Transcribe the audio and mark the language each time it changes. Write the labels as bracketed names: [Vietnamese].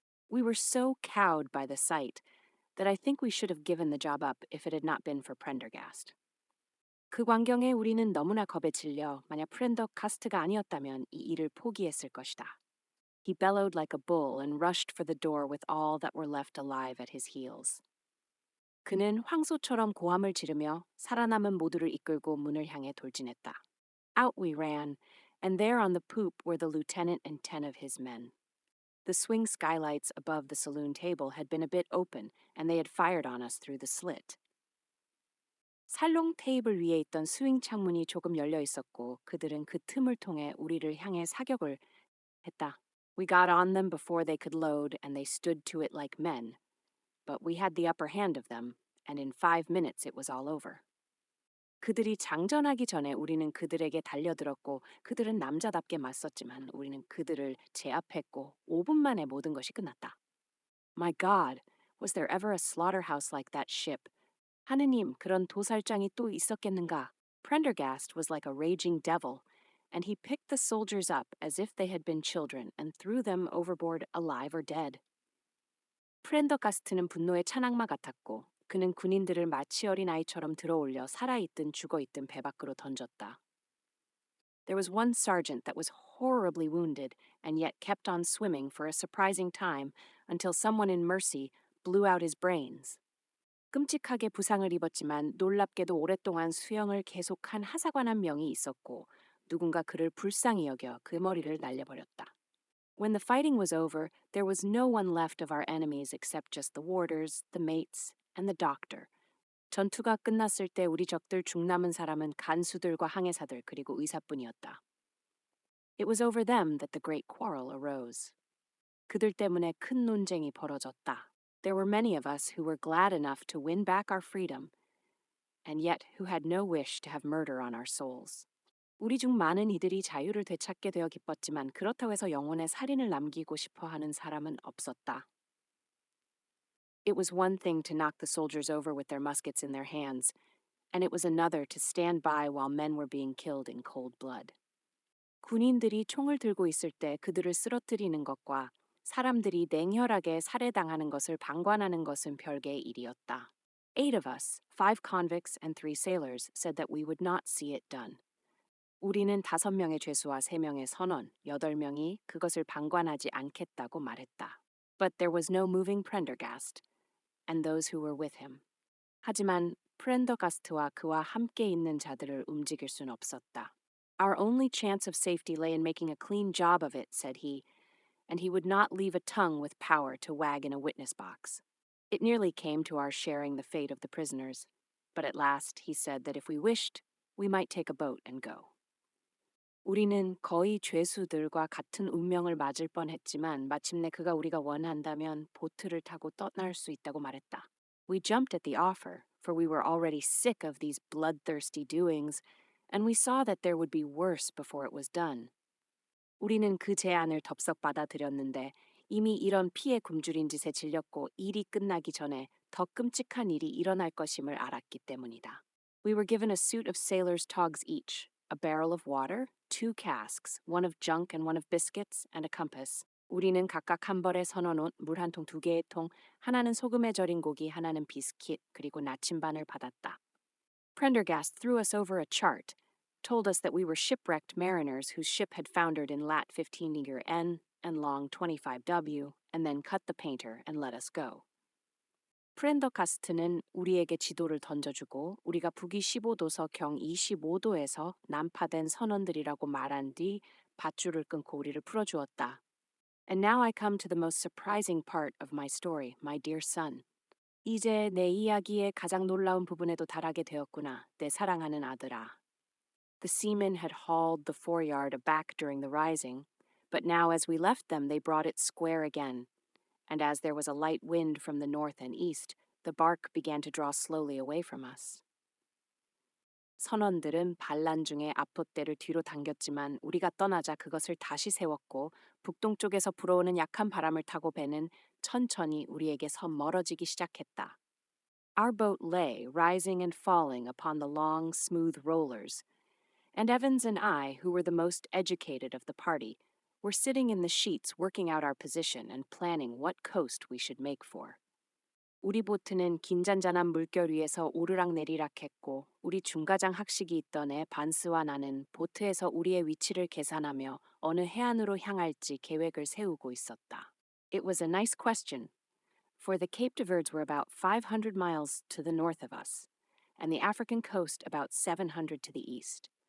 [English] We were so cowed by the sight that I think we should have given the job up if it had not been for Prendergast. [Korean] 그 광경에 우리는 너무나 겁에 질려 만약 프렌더가스트가 아니었다면 이 일을 포기했을 것이다. [English] He bellowed like a bull and rushed for the door with all that were left alive at his heels. [Korean] 그는 황소처럼 고함을 지르며 살아남은 모두를 이끌고 문을 향해 돌진했다. [English] Out we ran, and there on the poop were the lieutenant and 10 of his men. The swing skylights above the saloon table had been a bit open, and they had fired on us through the slit. [Korean] 살롱 테이블 위에 있던 스윙 창문이 조금 열려 있었고 그들은 그 틈을 통해 우리를 향해 사격을 했다. [English] We got on them before they could load, and they stood to it like men. But we had the upper hand of them, and in 5 minutes it was all over. [Korean] 그들이 장전하기 전에 우리는 그들에게 달려들었고 그들은 남자답게 맞섰지만 우리는 그들을 제압했고 5분 만에 모든 것이 끝났다. [English] My God, was there ever a slaughterhouse like that ship? [Korean] 하느님, 그런 도살장이 또 있었겠는가? [English] Prendergast was like a raging devil, and he picked the soldiers up as if they had been children and threw them overboard alive or dead. [Korean] 프렌더가스트는 분노의 찬악마 같았고 그는 군인들을 마치 어린아이처럼 들어올려 살아있든 죽어있든 배 밖으로 던졌다. [English] There was one sergeant that was horribly wounded and yet kept on swimming for a surprising time until someone in mercy blew out his brains. [Korean] 끔찍하게 부상을 입었지만 놀랍게도 오랫동안 수영을 계속한 하사관 한 명이 있었고 누군가 그를 불쌍히 여겨 그 머리를 날려버렸다. [English] When the fighting was over, there was no one left of our enemies except just the warders, the mates, and the doctor. [Korean] 전투가 끝났을 때 우리 적들 중 남은 사람은 간수들과 항해사들 그리고 의사뿐이었다. [English] It was over them that the great quarrel arose. [Korean] 그들 때문에 큰 논쟁이 벌어졌다. [English] There were many of us who were glad enough to win back our freedom, and yet who had no wish to have murder on our souls. [Korean] 우리 중 많은 이들이 자유를 되찾게 되어 기뻤지만 그렇다고 해서 영혼에 살인을 남기고 싶어 하는 사람은 없었다. [English] It was one thing to knock the soldiers over with their muskets in their hands, and it was another to stand by while men were being killed in cold blood. [Korean] 군인들이 총을 들고 있을 때 그들을 쓰러뜨리는 것과 사람들이 냉혈하게 살해당하는 것을 방관하는 것은 별개의 일이었다. [English] 8 of us, 5 convicts and 3 sailors, said that we would not see it done. [Korean] 우리는 5명의 죄수와 3명의 선원, 8명이 그것을 방관하지 않겠다고 말했다. [English] But there was no moving Prendergast, and those who were with him. [Korean] 하지만 프렌더가스트와 그와 함께 있는 자들을 움직일 순 없었다. [English] Our only chance of safety lay in making a clean job of it, said he, and he would not leave a tongue with power to wag in a witness box. It nearly came to our sharing the fate of the prisoners, but at last he said that if we wished, we might take a boat and go. [Korean] 우리는 거의 죄수들과 같은 운명을 맞을 뻔했지만 마침내 그가 우리가 원한다면 보트를 타고 떠날 수 있다고 말했다. [English] We jumped at the offer, for we were already sick of these bloodthirsty doings, and we saw that there would be worse before it was done. [Korean] 우리는 그 제안을 덥석 받아들였는데 이미 이런 피에 굶주린 짓에 질렸고 일이 끝나기 전에 더 끔찍한 일이 일어날 것임을 알았기 때문이다. [English] We were given a suit of sailors' togs each, a barrel of water, 2 casks, one of junk and one of biscuits, and a compass. [Korean] 우리는 각각 한 벌에 선어놓은 물 한 통 2개의 통, 하나는 소금에 절인 고기, 하나는 비스킷, 그리고 나침반을 받았다. [English] Prendergast threw us over a chart, told us that we were shipwrecked mariners whose ship had foundered in lat 15 N and long 25W, and then cut the painter and let us go. [Korean] 프렌더가스트는 우리에게 지도를 던져주고 우리가 북위 15도서 경 25도에서 난파된 선원들이라고 말한 뒤 밧줄을 끊고 우리를 풀어주었다. [English] And now I come to the most surprising part of my story, my dear son. [Korean] 이제 내 이야기의 가장 놀라운 부분에도 달하게 되었구나, 내 사랑하는 아들아. [English] The seamen had hauled the foreyard aback during the rising, but now as we left them they brought it square again, and as there was a light wind from the north and east, the bark began to draw slowly away from us. [Korean] 선원들은 반란 중에 앞폿대를 뒤로 당겼지만 우리가 떠나자 그것을 다시 세웠고 북동쪽에서 불어오는 약한 바람을 타고 배는 천천히 우리에게서 멀어지기 시작했다. [English] Our boat lay, rising and falling upon the long, smooth rollers, and Evans and I, who were the most educated of the party, were sitting in the sheets working out our position and planning what coast we should make for. [Korean] 우리 보트는 긴잔잔한 물결 위에서 오르락내리락 했고 우리 중가장 학식이 있던 애 반스와 나는 보트에서 우리의 위치를 계산하며 어느 해안으로 향할지 계획을 세우고 있었다. [English] It was a nice question, for the Cape de Verdes were about 500 miles to the north of us, and the African coast about 700 to the east.